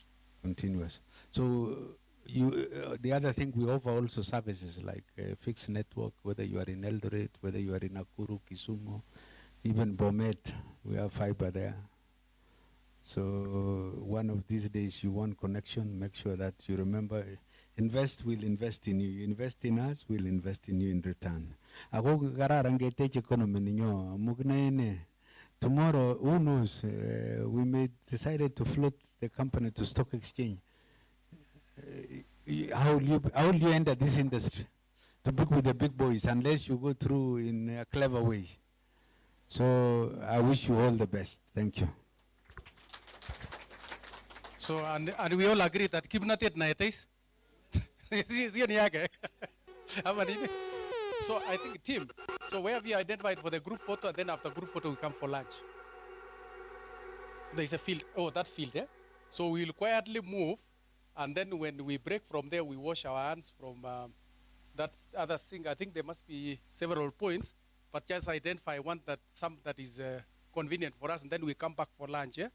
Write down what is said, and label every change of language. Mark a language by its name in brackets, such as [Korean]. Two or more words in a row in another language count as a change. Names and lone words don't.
[English] So the other thing, we offer also services like fixed network, whether you are in Eldoret, whether you are in Nakuru, Kisumu, even Bomet, we have fiber there. So one of these days you want connection, make sure that you remember, we'll invest in you. Invest in us, we'll invest in you in return. [Kalenjin] Ako kararan ketech economy ninyo mugnaene. [English] Tomorrow, who knows, we may decided to float the company to stock exchange. How will you enter this industry? To book with the big boys, unless you go through in a clever way. So I wish you all the best. Thank you. So, and we all agree that [Kalenjin] kibnatet na etais. [English] So I think team, so where have you identified for the group photo, and then after group photo we come for lunch? There is a field, that field, eh? So we'll quietly move, and then when we break from there, we wash our hands from that other thing. I think there must be several points, but just identify one that is convenient for us, and then we come back for lunch, yeah?